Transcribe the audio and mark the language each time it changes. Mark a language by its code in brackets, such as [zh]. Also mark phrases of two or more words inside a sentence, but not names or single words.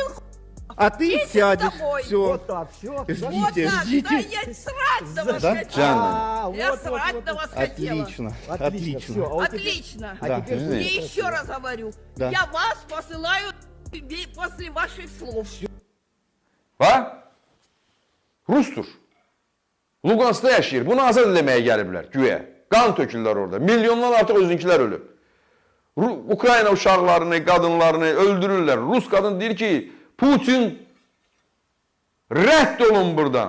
[ru] А ты Вместе с сядешь. тобой. Все. Вот так, все. вот Ждите, так. Да ждите. я срать на вас Да? хотела. Я срать на вас хотела. Отлично, Отлично. Всё, а вот теперь- Отлично. а Да. теперь Я слушай. еще раз говорю. Да. Я вас посылаю после ваших слов. [az] Ha? Rustur. Lugansk'ta yaşayır. Bunu azad eləməyə gəliblər, güya. Qan tökürlər orada. Milyonlar artıq özünkilər ölüb. Ukrayna uşaqlarını, qadınlarını öldürürlər. Rus qadın deyir ki, Putin rədd olun buradan.